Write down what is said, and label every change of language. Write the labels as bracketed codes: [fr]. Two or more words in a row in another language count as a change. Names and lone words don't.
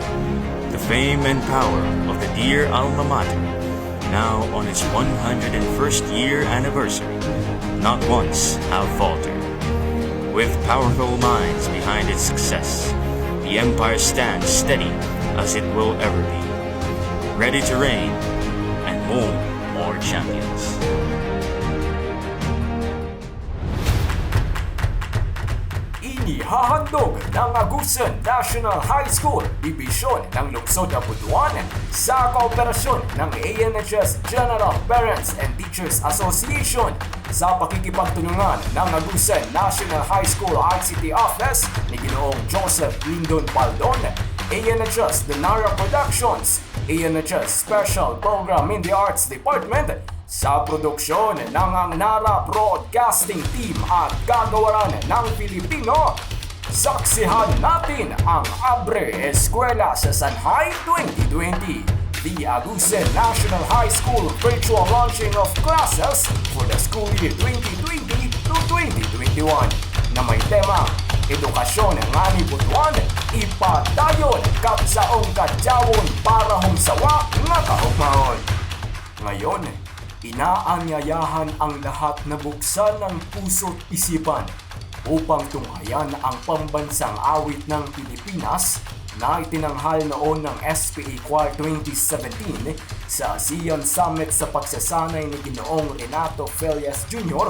[en] The fame and power of the dear alma mater, now on its 101st year anniversary, not once have faltered. With powerful minds behind its success, the empire stands steady as it will ever be, ready to reign and mold more champions. [tl] Inihahandog ng Agusan National High School, Dibisyon ng Lungsod ng Butuan sa kooperasyon ng ANHS General Parents and Teachers Association sa pakikipagtulungan ng Agusan National High School ICT Office ni Ginoong Joseph Lindon Baldon, ANHS Denara Productions, ANHS Special Program in the Arts Department, sa produksyon ng Nara Broadcasting Team at Kagawaran ng Pilipino. Saksihan natin ang Abre-Eskwela sa SANHAY 2020, [en] the Agusan National High School Virtual Launching of Classes for the school year 2020 to 2021 [tl] na may temang [ceb] Edukasyon nga ni Butuan, ipadayon kapsaong kadyawon para humsawa nga kahugmaon. [tl] Ngayon, inaanyayahan ang lahat na buksan ng puso't isipan upang tunghayan ang pambansang awit ng Pilipinas na itinanghal noon ng SPA Choir 2017 sa ASEAN Summit sa pagsasanay ni Ginoong Renato Felias Jr.